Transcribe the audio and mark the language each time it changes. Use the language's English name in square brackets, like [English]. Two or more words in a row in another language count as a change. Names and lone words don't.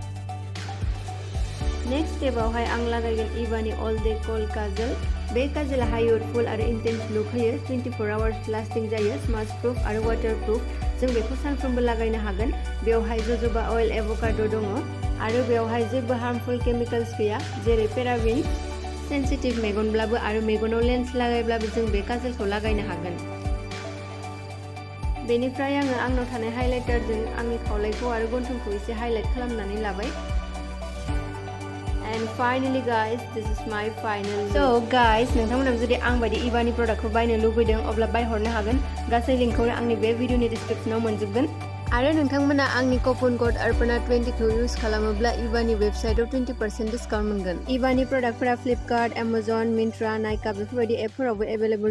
[Bodo] नेक्स्ट स्टेपआवहाय आं लागायगोन इबानि अल डे कल काजल बे काजला हाई युथफुल आरो [English] intense look [Bodo] होयो 24 आवर्स लास्टिं जायो [English] smudge proof [Bodo] आरो [English] water proof [Bodo] जों बेखौ सानफ्रोमबो लागायनो हागोन बेवहाय जजोबा अइल एभोकाडो दङ आरो बेवहाय जेबो [English] harmful chemicals [Bodo] गैया जेरै पेराबिन सेन्सिटिभ मेगनब्लाबो आरो मेगनाव लेन्स लागायब्लाबो जों बे काजलखौ लागायनो हागोन बेनिफ्राय आङो आंनाव थानाय हाइलाइटारजों आंनि खावलायखौ आरो गन्थंखौ एसे हाइलाइट खालामनानै लाबाय [English] and finally guys this is my final look. So guys [Bodo] नोंथांमोनाबो जुदि आं बायदि इबानि प्रडाक्टखौ बायनो लुबैदों अब्ला बायहरनो हागोन गासै लिंकखौनो आंनि बे भिडिअनि डिसक्रिप्शनाव मोनजोबगोन आरो नोंथांमोना आंनि [English] coupon code [Bodo] arpana20 खौ इउज खालामोब्ला इबानि वेबसाइटआव 20% डिसकाउन्ट मोनगोन इबानि प्रडाक्टफोरा फ्लिपकार्ट एमाजन मिन्ट्रा नाइका बेफोरबायदि एपफोरावबो एभेलेबल